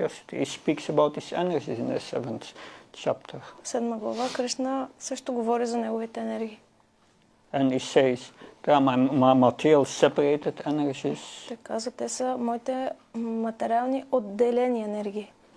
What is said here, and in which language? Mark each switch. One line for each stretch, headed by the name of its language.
English: He speaks about his energies in the 7th chapter.
Bulgarian: В 7 глава Кришна също говори за неговите енергии.
English: And he says, there are my material separated energies.
Bulgarian: Той казва, те са моите материални отделени енергии.